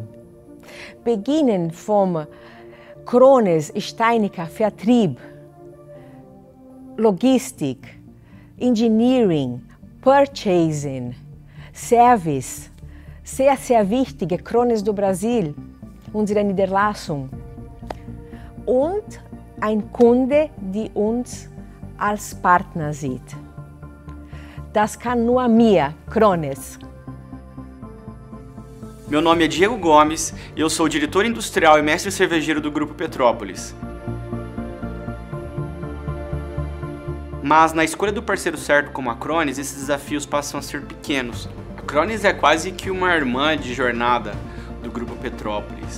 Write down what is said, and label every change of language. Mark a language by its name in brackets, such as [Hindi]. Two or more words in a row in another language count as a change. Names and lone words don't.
[German] Beginnen vom Krones Steinecker Vertrieb, Logistik, [English] Engineering, Purchasing, Service, [German] sehr wichtige Krones do Brasil, unsere Niederlassung, und ein Kunde, der uns als Partner sieht. Das kann nur mir, Krones. [Portuguese] Meu nome é Diego Gomes e eu sou o diretor industrial e mestre cervejeiro do Grupo Petrópolis. Mas na escolha do parceiro certo como a Krones, esses desafios passam a ser pequenos. A Krones é quase que uma irmã de jornada do Grupo Petrópolis.